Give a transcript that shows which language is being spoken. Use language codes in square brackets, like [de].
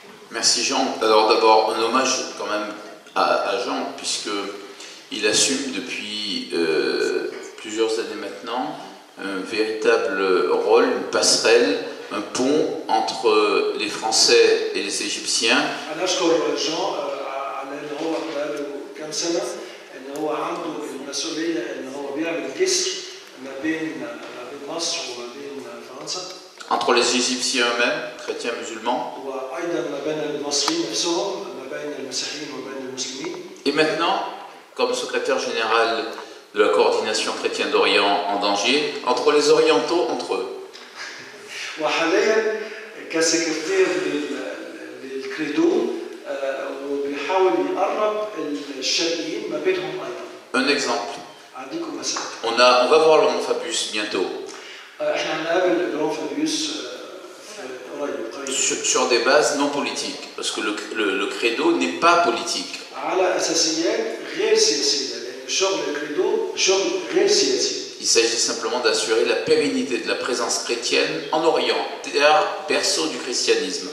[fr] Merci Jean. Alors d'abord un hommage quand même à Jean, puisqu'il assume depuis plusieurs années maintenant, un véritable rôle, une passerelle, un pont entre les Français et les Égyptiens. [ar] أنا أشكر جون على إنه هو بقاله كم سنة إنه هو عنده المسؤولية إنه هو بيعمل جسر ما بين مصر وما بين فرنسا. [fr] Entre les Égyptiens eux-mêmes, chrétiens musulmans. [ar] وأيضا ما بين المصريين نفسهم ما بين المسيحيين وبين المسلمين. [fr] Et maintenant, comme secrétaire général de la coordination chrétienne d'Orient en danger, entre les orientaux, entre eux. [ar] وحاليا كسكرتير للكريدو وبيحاول يقرب الشرقيين ما بينهم ايضا. [fr] Un exemple. [ar] أعطيكم مثال. [fr] On va voir Laurent Fabius bientôt. [ar] احنا هنقابل لوران فابيوس قريب. [fr] Sur des bases non politiques, parce que le credo n'est pas politique. [ar] على اساسيات غير سياسيه، لان شغل الكريدو شغل غير سياسي. [fr] Il s'agit simplement d'assurer la pérennité de la présence chrétienne en Orient, terre berceau du christianisme.